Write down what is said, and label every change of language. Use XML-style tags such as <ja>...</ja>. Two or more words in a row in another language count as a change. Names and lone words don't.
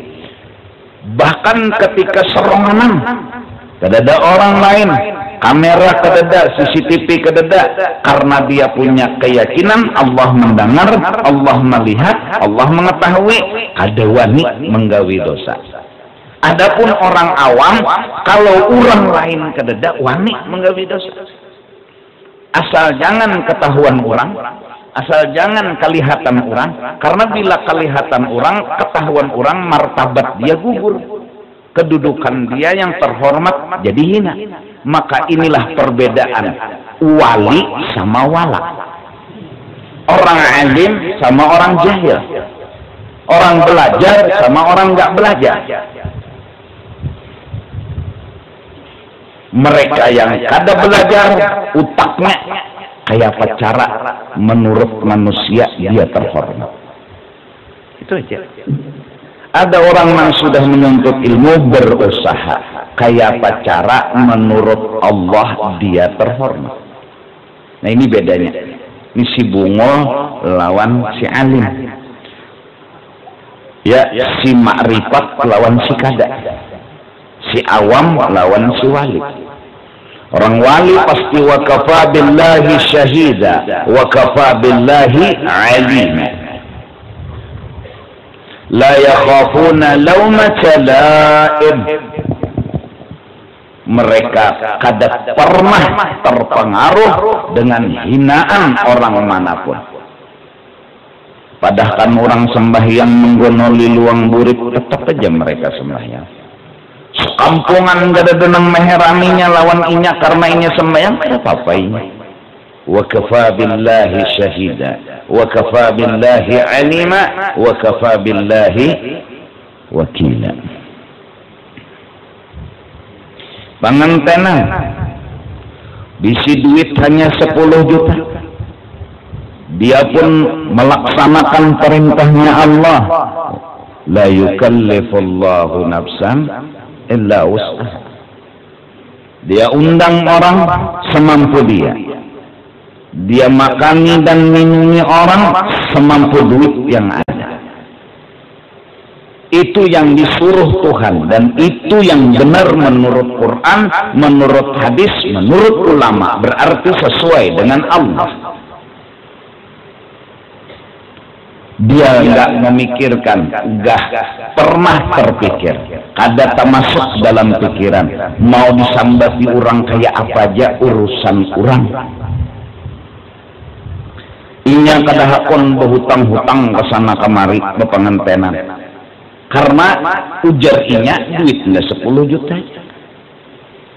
<bjn>Bahkan ketika seronganan, kedada orang lain, kamera kedada, CCTV kedada, karena dia punya keyakinan Allah mendengar, Allah melihat, Allah mengetahui, ada wani menggawi dosa. Adapun orang awam, kalau orang lain kededa wani menggawi dosa.</bjn> <id>Asal jangan ketahuan orang, asal jangan kelihatan orang, karena bila kelihatan orang, ketahuan orang, martabat dia gugur, kedudukan dia yang terhormat jadi hina. Maka inilah perbedaan wali sama wala, orang alim sama orang jahil, orang belajar sama orang nggak belajar.</id> <bjn>Mereka yang kada belajar, utaknya kayak apa cara menurut manusia dia terhormat.</bjn> <id>Itu aja. Ada orang yang sudah menuntut ilmu berusaha kayak apa cara menurut Allah dia terhormat.</id> <bjn>Nah ini bedanya. Ini si bungo lawan si alim. Ya, si makrifat lawan si kada. Si awam lawan si wali. Orang wali pasti</bjn> <ar>وكفى بالله شهيدا وكفى بالله عليما. لا يخافون لومة لائم.</ar> <bjn>Mereka kada pernah terpengaruh dengan hinaan orang manapun. Padahal kan orang sembahyang menggonoli luang burik, tetap aja mereka sembahyang. Sekampungan gak ada denang meheraninya lawan inya karena inya sembahyang, ada apa-apa inya.</bjn> <ar>وكفى بالله شهيدا وكفى بالله عليما وكفى بالله وكيلا.</ar> <bjn>Pangantenan bisi duit hanya 10 juta, dia pun melaksanakan perintahnya Allah.</bjn> <ar>لا يكلف الله نفسا إلا وسعها.</ar> <id>Dia undang orang semampu dia. Dia makani dan minumi orang semampu duit yang ada. Itu yang disuruh Tuhan dan itu yang benar menurut Quran, menurut hadis, menurut ulama, berarti sesuai dengan Allah. Dia nggak memikirkan, nggak pernah terpikir,</id> <bjn>kada termasuk dalam pikiran mau disambati orang kayak apa aja urusan orang. Inya kada hakon berhutang-hutang ke sana kemari bepengantenan, karena ujar inya duitnya 10 juta.</bjn>